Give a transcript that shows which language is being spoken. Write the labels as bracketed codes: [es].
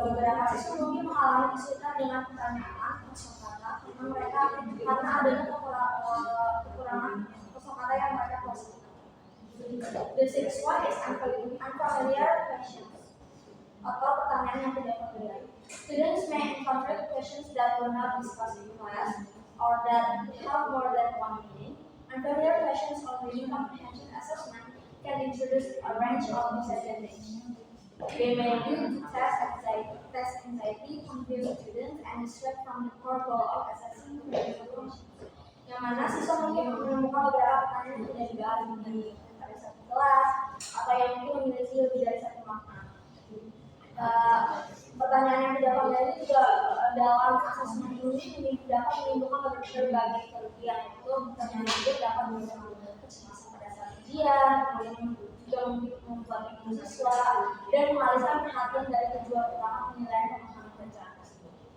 [id] Beberapa siswa mungkin mengalami kesulitan dengan pertanyaan kosakata karena adanya kekurangan kosakata yang mereka kuasai. [en] The sixth one is unfamiliar questions [id] atau pertanyaan yang tidak familiar. [en] Students may encounter questions that were not discussed in class or that have more than one meaning. Unfamiliar questions on reading comprehension assessment can introduce a range of disadvantages. They may lead to test anxiety, confuse students, and distract from the core goal of assessing comprehension. [id] Yang mana siswa mungkin menemukan beberapa pertanyaan yang tidak dibahas di satu kelas atau yang mungkin memiliki lebih dari satu makna. Pertanyaan yang tidak familiar ini juga dalam asesmen ini dapat menimbulkan berbagai kerugian, yaitu pertanyaan itu dapat menimbulkan kecemasan pada saat ujian, kemudian juga membuat bingung siswa dan mengalihkan perhatian dari tujuan utama penilaian pemahaman bacaan tersebut.